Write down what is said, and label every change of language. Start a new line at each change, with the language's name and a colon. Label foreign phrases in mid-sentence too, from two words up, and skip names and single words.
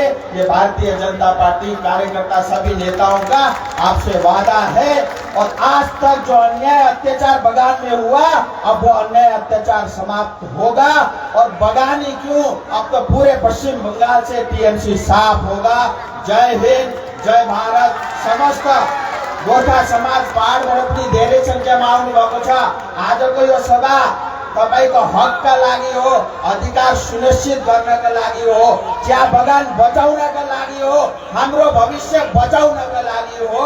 Hindi: ये भारतीय जनता पार्टी कार्यकर्ता सभी नेताओं का आपसे वादा है। और आज तक जो अन्याय अत्याचार बगान में हुआ, अब वो अन्याय अत्याचार समाप्त होगा। और बगान ही क्यों, अब तो पूरे पश्चिम बंगाल से टीएमसी साफ होगा। जय हिंद, जय भारत।
Nepali: समस्त गोर्खा समाज पहाड़ बढप्नी धेरै संख्यामा आउनु भएको छ। आजको यो सभा तपाईको हकका लागि हो, अधिकार सुनिश्चित गर्नका लागि हो, चिया बगान बचाउनका लागि हो, हाम्रो भविष्य बचाउनका लागि हो।